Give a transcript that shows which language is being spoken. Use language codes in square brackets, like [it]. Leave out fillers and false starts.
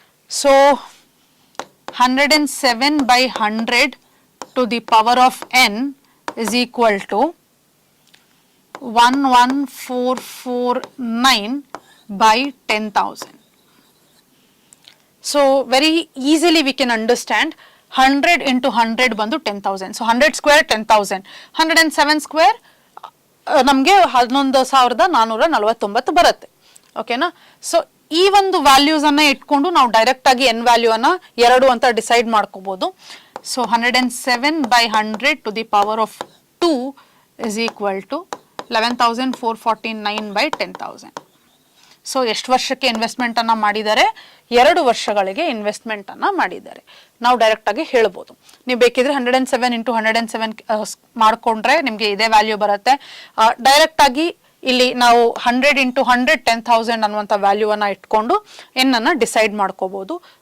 [en] So 107/100 to the power of n is equal to 11,449 by 10,000. So very easily we can understand 100 into 100 ಬಂದು 10,000. So 100 square 10,000, 107 square [kn] ನಮಗೆ 11,449 ಬರುತ್ತೆ. ಓಕೆನಾ? So ಈ ಒಂದು values ಅನ್ನ ಇಟ್ಕೊಂಡು ನಾವು ಡೈರೆಕ್ಟ್ ಆಗಿ ಎನ್ ವ್ಯಾಲ್ಯೂ ಅನ್ನ 2 ಅಂತ ಡಿಸೈಡ್ ಮಾಡ್ಕೋಬಹುದು. [en] So 107/100 to the power of 2 is equal to 11,449/10,000. [kn] So ಎಷ್ಟು ವರ್ಷಕ್ಕೆ ಇನ್ವೆಸ್ಟ್ಮೆಂಟ್ ಅನ್ನ ಮಾಡಿದ್ದಾರೆ? 2 ವರ್ಷಗಳಿಗೆ ಇನ್ವೆಸ್ಟ್ಮೆಂಟ್ ಅನ್ನ ಮಾಡಿದ್ದಾರೆ. ನಾವು ಡೈರೆಕ್ಟ್ ಆಗಿ ಹೇಳ್ಬೋದು. ನೀವು ಬೇಕಿದ್ರೆ 107 × 107 ಮಾಡ್ಕೊಂಡ್ರೆ ನಿಮ್ಗೆ ಇದೇ ವ್ಯಾಲ್ಯೂ ಬರುತ್ತೆ. ಡೈರೆಕ್ಟ್ ಆಗಿ ಇಲ್ಲಿ ನಾವು 100 × 100 10,000 ಅನ್ನುವಂಥ ವ್ಯಾಲ್ಯೂವನ್ನು ಇಟ್ಕೊಂಡು ಎನ್ನನ್ನು ಡಿಸೈಡ್ ಮಾಡ್ಕೋಬೋದು.